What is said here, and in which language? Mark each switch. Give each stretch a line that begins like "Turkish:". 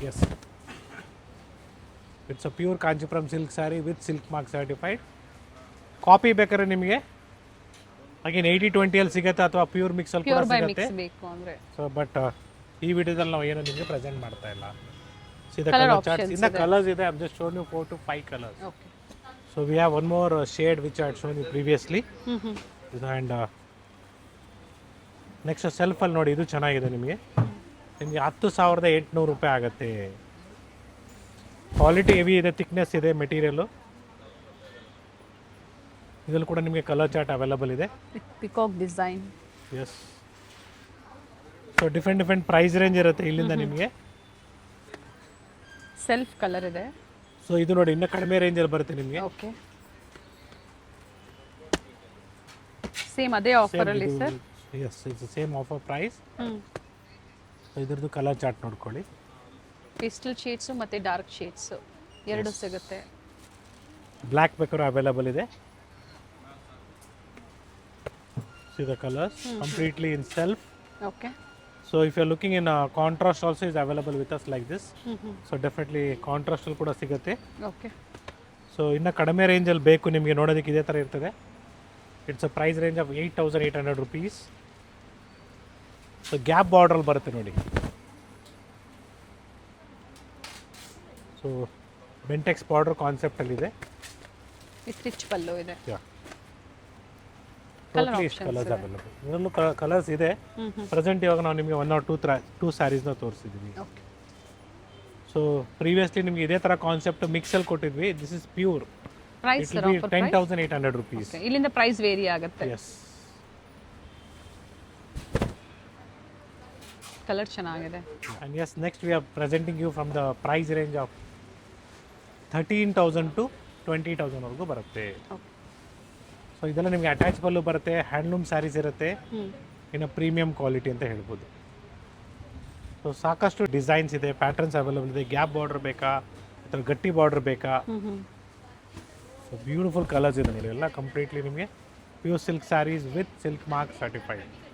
English: Yes, it's a pure Kanchipuram silk sari with silk mark certified.
Kannada: Copy ಬೇಕಾದ್ರೆ ನಿಮಗೆ again 80-20 ಅಲ್ಲಿ ಸಿಗುತ್ತೆ, ಅಥವಾ ಪ್ಯೂರ್ ಮಿಕ್ಸಲ್ಲಿ ಕೂಡ
English: pure ಬೈ
Kannada: ಸಿಗುತ್ತೆ. ಮಿಕ್ಸ್ ಬೇಕು ಅಂದ್ರೆ. ಸೊ ಬಟ್ ಈ ವಿಡಿಯೋದಲ್ಲಿ ನಾವು ಏನೋ ನಿಮಗೆ ಪ್ರೆಸೆಂಟ್ ಮಾಡ್ತಾ ಇಲ್ಲ.
English: See the color charts. In the colors
Kannada: ಇದೆ,
English: I'm just showing you 4 to 5 colors. Okay. So we have one more shade which I had shown you previously. And next
Kannada: self ಅಲ್ಲಿ ನೋಡಿ, ಇದು ಚೆನ್ನಾಗಿದೆ ನಿಮಗೆ. ನಿಮಗೆ 10,800 ರೂಪಾಯಿ ಆಗುತ್ತೆ. ಕ್ವಾಲಿಟಿ ಹೆವಿ ಇದೆ, ಥಿಕ್ನೆಸ್ ಇದೆ ಮೆಟೀರಿಯಲು. ಇದರಲ್ಲಿ ಕೂಡ ನಿಮಗೆ ಕಲರ್ ಚಾರ್ಟ್ ಅವೈಲಬಲ್ ಇದೆ. Peacock design. S, so different price range ಇರುತ್ತೆ ಇಲ್ಲಿಂದ ನಿಮಗೆ. ಸೆಲ್ಫ್ ಕಲರ್ ಇದೆ. ಸೊ ಇದು ನೋಡಿ, ಇನ್ನೂ ಕಡಿಮೆ ರೇಂಜಲ್ಲಿ ಬರುತ್ತೆ ನಿಮಗೆ. ಓಕೆ. ಸೇಮ್ ಅದೇ ಆಫರ್ ಅಲ್ಲಿ sir.
English: Yes, it's same offer price.
Kannada: ಇದ್ರದ್ದು ಕಲರ್ ಚಾರ್ಟ್ ನೋಡ್ಕೊಳ್ಳಿ. ಪೇಸ್ಟಲ್ ಶೇಡ್ಸ್ ಮತ್ತೆ ಡಾರ್ಕ್ ಶೇಡ್ಸ್ ಎರಡು ಸಿಗುತ್ತೆ. ಬ್ಲ್ಯಾಕ್ ಬೇಕಾದ್ರೂ ಅವೈಲಬಲ್ ಇದೆ.
English: See the colors completely in self. Okay. So if you are looking in contrast also is available with us like this. So definitely contrast
Kannada: ಅಲ್ಲಿ ಕೂಡ ಸಿಗುತ್ತೆ.
English: Okay.
Kannada: So ಇನ್ನು ಕಡಿಮೆ ರೇಂಜಲ್ಲಿ ಬೇಕು ನಿಮಗೆ ನೋಡೋದಕ್ಕೆ ಇದೇ ಥರ ಇರ್ತದೆ.
English: It's a price range of 8,800 rupees. So
Kannada: gap ಬಾರ್ಡ್ರಲ್ಲಿ ಬರುತ್ತೆ ನೋಡಿ. So Bentex border ಕಾನ್ಸೆಪ್ಟಲ್ಲಿದೆ. With rich ಪಲ್ಲು ಇದೆ. ಟೋಟಲಿ ಇಷ್ಟು ಕಲರ್ಸ್ ಅವೈಲಬಲ್. ಇದರಲ್ಲೂ ಕಲರ್ಸ್ ಇದೆ. ಪ್ರೆಸೆಂಟ್ ಇವಾಗ ನಾವು ನಿಮಗೆ 1 or 2 ಸ್ಯಾರೀಸ್ನ ತೋರಿಸಿದ್ದೀವಿ. ಸೊ ಪ್ರೀವಿಯಸ್ಲಿ ನಿಮಗೆ ಇದೇ ಥರ ಕಾನ್ಸೆಪ್ಟ್ ಮಿಕ್ಸಲ್ಲಿ ಕೊಟ್ಟಿದ್ವಿ.
English: This is pure. Price 10,800 rupees.
Kannada: ಇಲ್ಲಿಂದ ಪ್ರೈಸ್ ವೇರಿ ಆಗುತ್ತೆ. ಎಸ್, ಕಲರ್ ಚೆನ್ನಾಗಿದೆ.
English: and yes, next we are presenting you from the price range of 13,000 to 20,000
Kannada: ವರೆಗೂ ಬರುತ್ತೆ. ಸೊ ಇದೆಲ್ಲ ನಿಮಗೆ ಅಟ್ಯಾಚ್ ಪಲ್ಲು ಬರುತ್ತೆ, ಹ್ಯಾಂಡ್ಲೂಮ್ ಸ್ಯಾರೀಸ್ ಇರುತ್ತೆ, ಇನ್ನು ಪ್ರೀಮಿಯಂ ಕ್ವಾಲಿಟಿ ಅಂತ ಹೇಳ್ಬೋದು. ಸೊ ಸಾಕಷ್ಟು ಡಿಸೈನ್ಸ್ ಇದೆ, ಪ್ಯಾಟರ್ನ್ಸ್ ಅವೈಲಬಲ್ ಇದೆ. ಗ್ಯಾಪ್ ಬಾರ್ಡರ್ ಬೇಕಾ ಅಥವಾ ಗಟ್ಟಿ ಬಾರ್ಡರ್ ಬೇಕಾ? ಸೊ ಬ್ಯೂಟಿಫುಲ್ ಕಲರ್ಸ್ ಇದೆ ನೋಡಿ, ಎಲ್ಲ ಕಂಪ್ಲೀಟ್ಲಿ ನಿಮಗೆ pure silk saris with silk mark certified.